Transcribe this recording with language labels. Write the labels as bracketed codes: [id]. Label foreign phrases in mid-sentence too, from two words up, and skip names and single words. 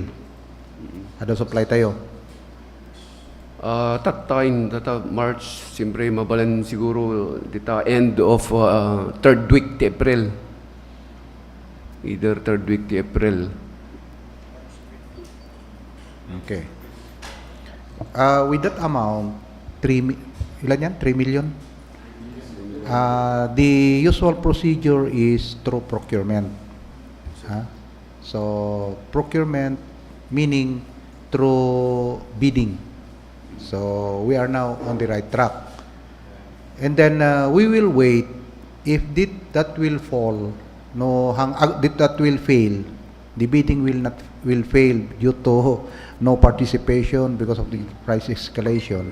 [ilo] Ada supply tayo. Tata March, siyempre mabalan siguro dita [en] end of third week [ilo] ti April. [en] Either third week ti April. Okay. With that amount, [tl] ilan yan? 3 million? [en] The usual procedure is through procurement. So, procurement meaning through bidding. So, we are now on the right track. And then, we will wait if that will fall, that will fail, the bidding will fail due to no participation because of the price escalation.